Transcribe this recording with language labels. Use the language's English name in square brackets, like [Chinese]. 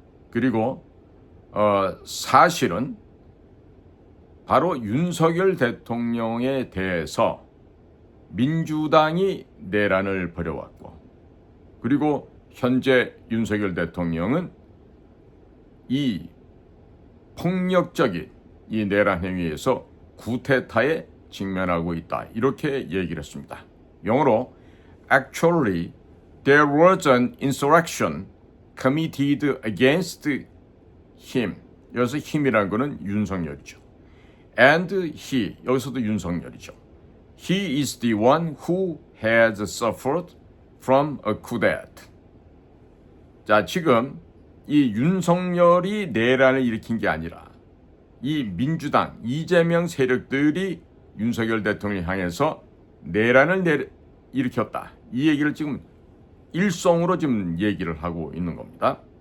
[Korean] 그리고 사실은 바로 윤석열 대통령에 대해서 민주당이 내란을 벌여왔고, 그리고 현재 윤석열 대통령은 이 폭력적인 이 내란 행위에서 쿠데타에 직면하고 있다, 이렇게 얘기를 했습니다. 영어로 [English] Actually, there was an insurrection committed against him. [Korean] 여기서 힘이라는 것은 윤석열이죠. [English] And he, [Korean] 여기서도 윤석열이죠. [English] He is the one who has suffered from a coup d'etat. [Korean] 자, 지금 이 윤석열이 내란을 일으킨 게 아니라 이 민주당, 이재명 세력들이 윤석열 대통령을 향해서 내란을 일으켰다. 이 얘기를 지금 일성으로 지금 얘기를 하고 있는 겁니다.